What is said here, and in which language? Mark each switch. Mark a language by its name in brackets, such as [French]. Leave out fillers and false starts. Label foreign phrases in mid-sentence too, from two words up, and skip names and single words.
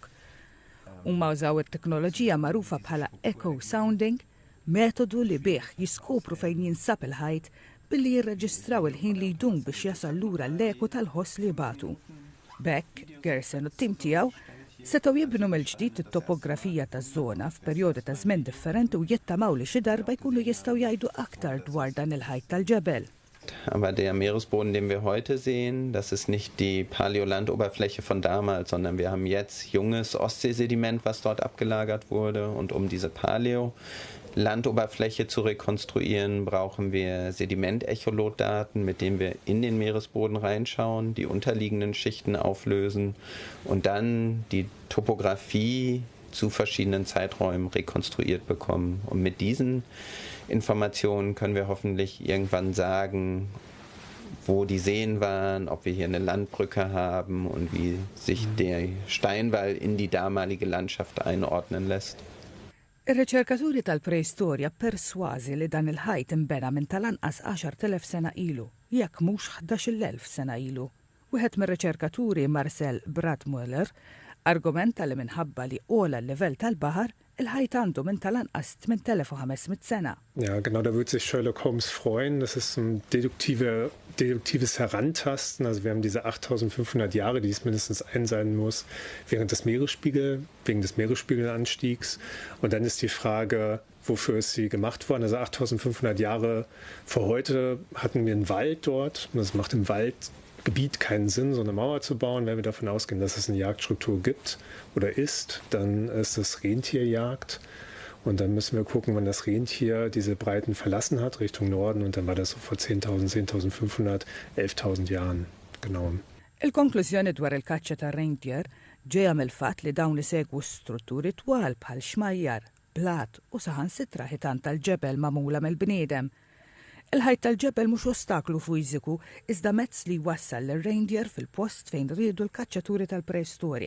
[Maltese] Huma użaw it-teknoloġija magħrufa bħala echo sounding, metodu li bih jiskopru fejn jinsab il-ħajt billi jirreġistraw il-ħin li jdum biex jasal lura l-eku tal-ħoss li batu. Bekk, Gersen u t-tim tiegħu setgħu jibnu mill-ġdid it-topografija taż-żona f'perjodi ta' żmien differenti u jittamaw li xi darba jkunu jistgħu jgħidu aktar dwar dan il-ħajt tal-ġebel. [German] Aber der Meeresboden, den wir heute sehen, das ist nicht die Paläolandoberfläche von damals, sondern wir haben jetzt junges Ostseesediment, was dort abgelagert wurde. Und um diese Paläolandoberfläche zu rekonstruieren, brauchen wir Sedimentecholotdaten, mit denen wir in den Meeresboden reinschauen, die unterliegenden Schichten auflösen und dann die Topografie zu verschiedenen Zeiträumen rekonstruiert bekommen. Und mit diesen Informationen können wir hoffentlich irgendwann sagen, wo die Seen waren, ob wir hier eine Landbrücke haben und wie sich der Steinwall in die damalige Landschaft einordnen lässt. [Maltese] Ir-riċerkaturi tal-preistorja persważi li dan il-ħajt imbena minn tal-anqas 10,000 sena ilu, jekk mhux 11,000 sena ilu. Wieħed mir-riċerkaturi Marcel Bradmuller argumenta li minħabba li ola l-livell tal-baħar il-ħajt għandu minn tal-anqas 8,500 sena. [German] Ja, genau, da wird sich Sherlock Holmes freuen. Das ist ein deduktives Herantasten. Also wir haben diese 8.500 Jahre, die es mindestens sein muss, wegen des Meeresspiegelanstiegs. Und dann ist die Frage, wofür ist sie gemacht worden? Also 8.500 Jahre vor heute hatten wir einen Wald dort. Und das macht im Waldgebiet keinen Sinn, so eine Mauer zu bauen. Wenn wir davon ausgehen, dass es eine Jagdstruktur gibt oder ist, dann ist es Rentierjagd. Und dann müssen wir gucken, wann das Rentier diese Breiten verlassen hat, Richtung Norden. Und dann war das so vor 10.000, 10.500, 11.000 Jahren. Genau. [Maltese] Il-konklużjoni dwar il-kaċċa tar-reindeer ġejja mill-fatt li dawn isegwu strutturi twal bħal xmajjar, blat u saħansitra ħitan tal-ġebel magħmula mill-bniedem. Il-ħajt tal-ġebel mhux ostaklu fiżiku iżda mezz li jwassal lir-reindeer fil-post fejn riedu l-kaċċaturi tal-preistorja.